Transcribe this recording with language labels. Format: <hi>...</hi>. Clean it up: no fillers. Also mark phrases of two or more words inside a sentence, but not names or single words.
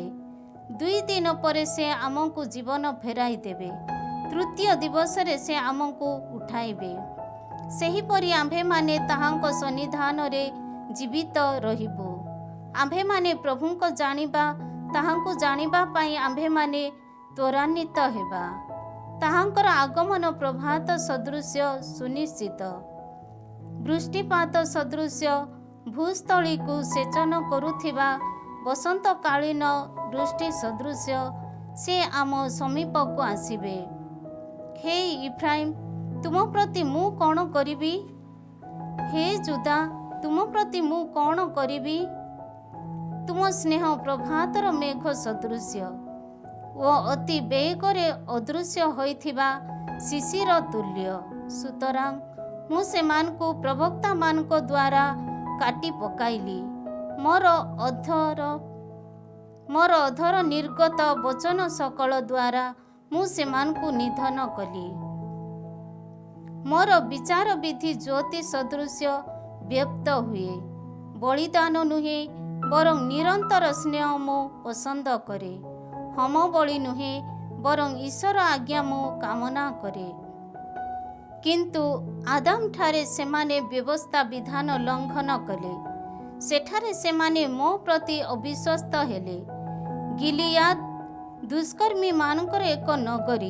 <or>2 ଦିନ ପର ସେ ଆମକୁ ଜୀବନ ଫେରାଇ ଦେବେ। ତୃତୀୟ ଦିବସ ରେ ସେ ଆମକୁ ଉଠାଇବେ। ସହି ପରି ଆମ୍ଭେ ମାନେ ତାହାଙ୍କ ସନ୍ନିଧାନ ରେ ଜୀବିତ ରହିବୁ। ଆମ୍ଭେ ମାନେ ପ୍ରଭୁଙ୍କୁ ଜାଣିବା ତାହାଙ୍କୁ ଜାଣିବା ପାଇଁ ଆମ୍ଭେ ମାନେ ତ୍ୱରାନ୍ୱିତ ହେବା। ତାହାଙ୍କର ଆଗମନ ପ୍ରଭାତ ସଦୃଶ୍ୟ ସୁନିଶ୍ଚିତ। ବୃଷ୍ଟିପାତ ସଦୃଶ୍ୟ ଭୂସ୍ଥଳୀ କୁ ସେଚନ କରୁଥିବା ବସନ୍ତକାଳୀନ ବୃଷ୍ଟି ସଦୃଶ୍ୟ ସେ ଆମ ସମୀପ କୁ ଆସିବେ। ହେ ଇଫ୍ରାଇମ ତୁମ ପ୍ରତି ମୁଁ କଣ କରିବି? ହେ ଯିହୁଦା ତୁମ ପ୍ରତି ମୁଁ କଣ କରିବି? ତୁମ ସ୍ନେହ ପ୍ରଭାତର ମେଘ ସଦୃଶ୍ୟ ଓ ଅତି ବେଗରେ ଅଦୃଶ୍ୟ ହୋଇଥିବା ଶିଶିର ତୁଲ୍ୟ। ସୁତରାଂ ମୁଁ ସେମାନଙ୍କୁ ପ୍ରବକ୍ତା ମାନଙ୍କ ଦ୍ୱାରା କାଟି ପକାଇଲି। ମୋର ଅଧର ନିର୍ଗତ ବଚନ ସକଳ ଦ୍ୱାରା ମୁଁ ସେମାନଙ୍କୁ ନିଧନ କଲି। ମୋର ବିଚାର ବିଧି ଜ୍ୟୋତି ସଦୃଶ୍ୟ ବ୍ୟକ୍ତ ହୁଏ। ବଳିଦାନ ନୁହେଁ ବରଂ ନିରନ୍ତର ସ୍ନେହ ମୁଁ ପସନ୍ଦ କରେ। ହୋମ ବଳି ନୁହେଁ ବରଂ ଈଶ୍ୱର ଆଜ୍ଞା ମୁଁ କାମନା କରେ। କିନ୍ତୁ ଆଦମ ଠାରେ ସେମାନେ ବ୍ୟବସ୍ଥା ବିଧାନ ଲଙ୍ଘନ କଲେ। ସେଠାରେ ସେମାନେ ମୋ ପ୍ରତି ଅବିଶ୍ୱସ୍ତ ହେଲେ। ଗିଲିୟଦ ଦୁଷ୍କର୍ମୀ ମାନଙ୍କର ଏକ ନଗରୀ।</or>